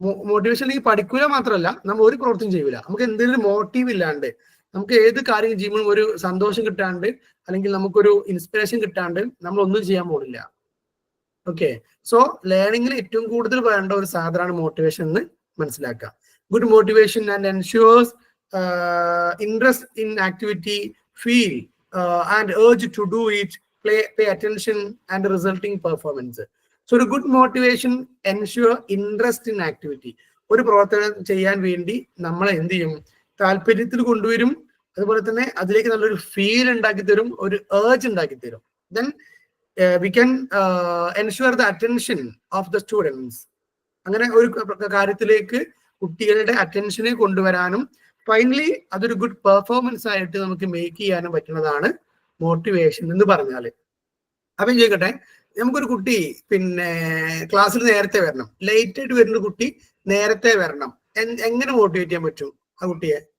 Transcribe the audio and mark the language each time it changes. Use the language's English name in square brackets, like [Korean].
[Malayalam] Motivation ഇല്ലെങ്കിൽ പഠിക്കൂല മാത്രമല്ല, നമ്മൾ ഒരു പ്രവൃത്തിയും ചെയ്യൂല. നമുക്ക് എന്തെങ്കിലും മോട്ടീവ് ഇല്ലാണ്ട്, നമുക്ക് ഏത് കാര്യം ചെയ്യുമ്പോഴും ഒരു സന്തോഷം കിട്ടാണ്ട്, അല്ലെങ്കിൽ നമുക്കൊരു ഇൻസ്പിറേഷൻ കിട്ടാണ്ട് നമ്മൾ ഒന്നും ചെയ്യാൻ പോകില്ല. ഓക്കെ, സോ ലേണിംഗിൽ ഏറ്റവും കൂടുതൽ വേണ്ട ഒരു സാധനമാണ് മോട്ടിവേഷൻ എന്ന് മനസ്സിലാക്കുക. [English] Good motivation and ensures interest in activity, feel and urge to do it, pay attention and resulting performance. So a good motivation ensure interest in activity. [Malayalam] ഒരു പ്രവർത്തനം ചെയ്യാൻ വേണ്ടി നമ്മളെ എന്ത് ചെയ്യും, താല്പര്യത്തിൽ കൊണ്ടുവരും, അതുപോലെ തന്നെ അതിലേക്ക് നല്ലൊരു ഫീൽ ഉണ്ടാക്കി തരും, ഒരു ഏർജ് ഉണ്ടാക്കി തരും. [English] Then we can ensure the attention of the students. [Malayalam] അങ്ങനെ ഒരു കാര്യത്തിലേക്ക് കുട്ടികളുടെ അറ്റൻഷനെ കൊണ്ടുവരാനും ഫൈനലി അതൊരു ഗുഡ് പെർഫോമൻസ് ആയിട്ട് നമുക്ക് മേക്ക് ചെയ്യാനും പറ്റുന്നതാണ് മോട്ടിവേഷൻ എന്ന് പറഞ്ഞാല്. അപ്പം ചോദിക്കട്ടെ, നമുക്കൊരു കുട്ടി പിന്നെ ക്ലാസ്സിൽ നേരത്തെ വരണം, ലേറ്റ് ആയിട്ട് വരുന്ന കുട്ടി നേരത്തെ വരണം, എങ്ങനെ മോട്ടിവേറ്റ് ചെയ്യാൻ പറ്റും ആ കുട്ടിയെ?